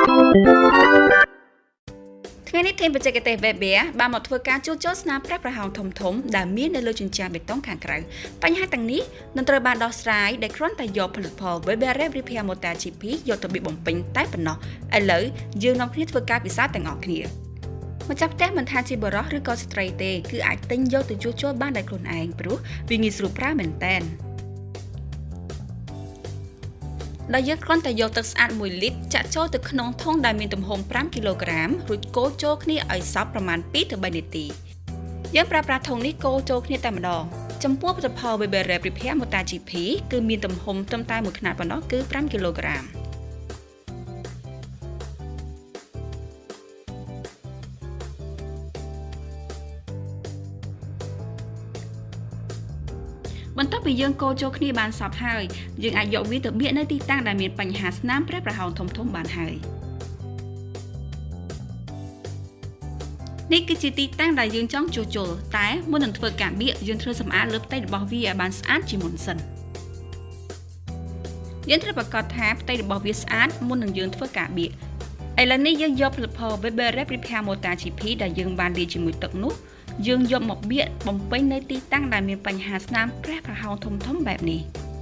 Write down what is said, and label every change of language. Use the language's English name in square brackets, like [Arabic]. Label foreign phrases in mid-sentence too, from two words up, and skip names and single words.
[Khmer] ថ្ងៃនេះทีมបច្ចេកទេស weberep បានមកធ្វើការជួសជុលស្នាមប្រេះប្រហោងធំៗដែលមាននៅលើជញ្ជាំងបេតុងខាងក្រៅបញ្ហាទាំងនេះនឹងត្រូវបានដោះស្រាយដោយគ្រាន់តែយកផលិតផល weberep [English] repair mortar GP [Khmer] យកទៅបៀបំពេញតែប៉ុណ្ណោះឥឡូវយើងនាំគ្នាធ្វើការពិសោធន៍ទាំងអស់គ្នាម្ចាស់ផ្ទះមិនថាជាបុរសឬក៏ស្ត្រីទេគឺអាចទិញយកទៅជួសជុលបានដោយខ្លួនឯងព្រោះវាងាយស្រួលប្រើមែនតើ ដែលយើងគ្រាន់តែយកទឹកស្អាត1លីត្រចាក់ចូលទៅក្នុងធុងដែលមានទំហំ5គីឡូក្រាមរួចកូរចូលគ្នាឲ្យសព្វប្រមាណ2ទៅ3នាទីយើងប្រើប្រាស់ធុងនេះកូរចូលគ្នាតែម្ដងចំពោះផលិតផល weberep [English] repair mortar GP [Khmer] គឺមានទំហំត្រឹមតែ1ខ្នាតប៉ុណ្ណោះគឺ5គីឡូក្រាម បន្ទាប់ពីយើងកូរចូលគ្នាបានសព្វហើយយើងអាចយកវាទៅបៀកនៅទីតាំងដែលមានបញ្ហាស្នាមប្រេះប្រហោងធំៗបានហើយនេះគឺជាទីតាំងដែលយើងចង់ជួសជុលតែមុននឹងធ្វើការបៀកយើងត្រូវសម្អាតលើផ្ទៃរបស់វាឲ្យបានស្អាតជាមុនសិន យើងត្រូវប្រាកដថាផ្ទៃរបស់វាស្អាតមុននឹងយើងធ្វើការបៀកឥឡូវនេះយើងយកផលិតផល weberep [English] repair mortar GP [Khmer] ដែលយើងបានលាយជាមួយទឹកនោះយើងយកមកបៀកបំពេញនៅទីតាំងដែលមានបញ្ហាស្នាមប្រេះប្រហោងធំៗបែបនេះ